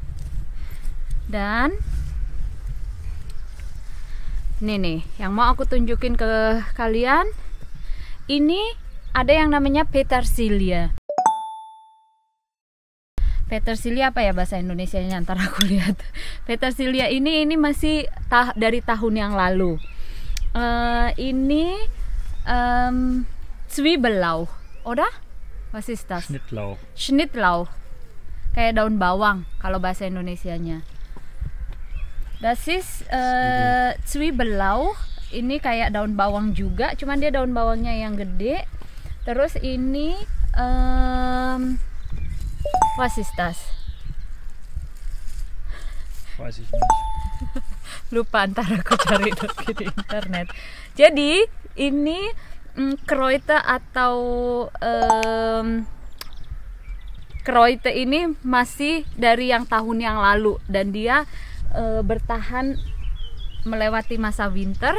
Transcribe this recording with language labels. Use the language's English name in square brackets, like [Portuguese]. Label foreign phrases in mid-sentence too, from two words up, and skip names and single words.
[Indonesian] Dan ini nih yang mau aku tunjukin ke kalian, ini ada yang namanya petersilia. Petersilia apa ya bahasa Indonesianya, ntar aku lihat. Petersilia ini masih dari tahun yang lalu. Ini Zwiebellau, oder? [German] Was ist das? Schnittlauch. Schnittlauch. [Indonesian] Kayak daun bawang kalau bahasa Indonesianya. [German] Das ist Zwiebellau. [Indonesian] Ini kayak daun bawang juga, cuman dia daun bawangnya yang gede. Terus ini [German] was ist das? Weiß ich nicht. [Indonesian] Lupa, ntar aku cari di internet. Jadi ini Kräuter atau Kräuter ini masih dari yang tahun yang lalu, dan dia bertahan melewati masa winter.